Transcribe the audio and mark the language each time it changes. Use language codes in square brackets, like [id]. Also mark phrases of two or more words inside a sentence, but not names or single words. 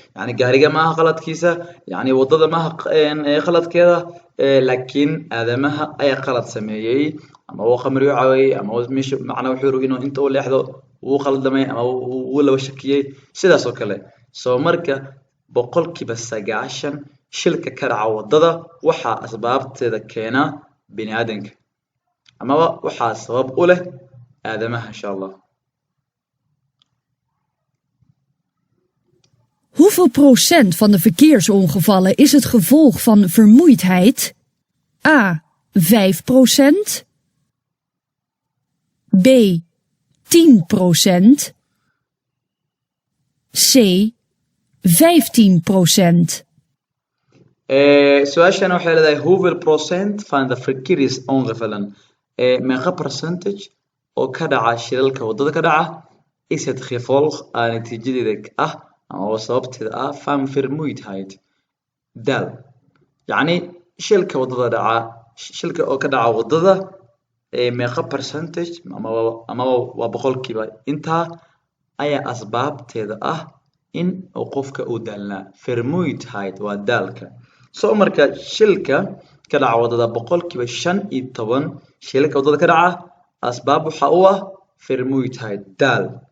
[so] Yacni gaariga maaha qaladkiisa, yacni waddada maaha q-, een, ee, qaladkeeda, ee, laakiin aadamaha ayaa qalad sameeyey, ama uu khamri u caawiyey, ama uu meesha, macnaa wuxuu rabay inuu inta u leexdo, wuu qaldamay, ama wuu, wuu, wuu laba shakiyey, sidaas oo kale. So marka boqolkiiba sagaashan shilka ka dhaca waddada waxaa asbaabteeda keena bini'aadanka. Amaba waxaa sabab u leh aadamaha, [ar] insha Allah. [nl] Hoeveel procent van de verkeersongevallen is het gevolg van vermoeidheid? A, vijf procent. B, tien procent. C, vijftien procent. [so] Eh, su-aashana waxay leedahay, [nl] "Hoeveel procent van de verkeersongevallen?" [so] Eh, meeqa percentage oo ka dhaca shilalka waddada ka dhaca [nl] is het gevolg [so] aan natiijadeeda ah, ama oo sababteeda ah, [nl] van vermoeidheid, [so] daal. Yacni, shilka waddada dhaca, sh-, shilka oo ka dhaca waddada, eh, meeqa percentage, ama waa, ama waa boqolkiiba intaa ayaa asbaabteeda ah in uu qofka uu daalnaa. Vermoeidheid waa daalka. So marka shilka ka dhaca waddada boqolkiiba shan iyo toban shilka waddada ka dhaca asbaab waxa u ah vermoeidheid, daal.